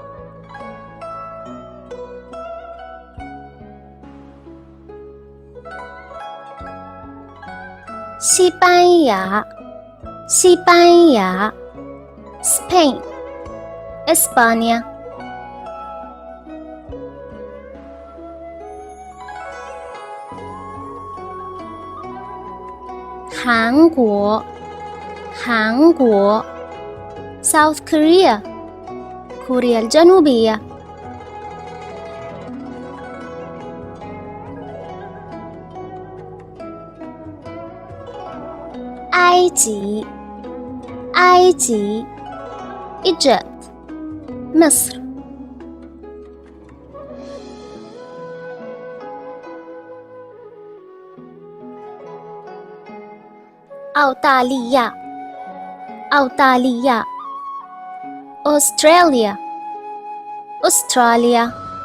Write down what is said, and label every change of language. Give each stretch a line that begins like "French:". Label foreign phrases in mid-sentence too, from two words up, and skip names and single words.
Chinese: 西班牙西班牙 Spain España 韩国韩国 South Korea كوريا الجنوبية 埃及埃及 Egypt مصر 澳大利亚澳大利亚 Australia Australia